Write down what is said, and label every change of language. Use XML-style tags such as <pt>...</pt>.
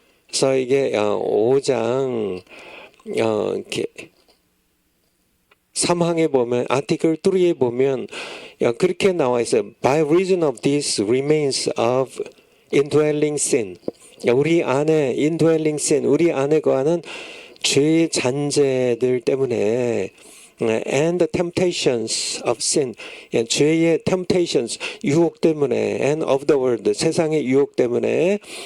<ko>그래서 이게 5장 이렇게 3항에 보면 아티클 3에 보면 그렇게 나와 있어요.</ko> <en>By reason of this remains of indwelling sin.</en> <ko>우리 안에</ko> <en>indwelling sin,</en> <ko>우리 안에 거하는 죄의 잔재들 때문에</ko> <en>and the temptations of sin,</en> <ko>죄의</ko> <en>temptations,</en> <ko>유혹 때문에</ko> <en>and of the world,</en> <ko>세상의 유혹 때문에</ko>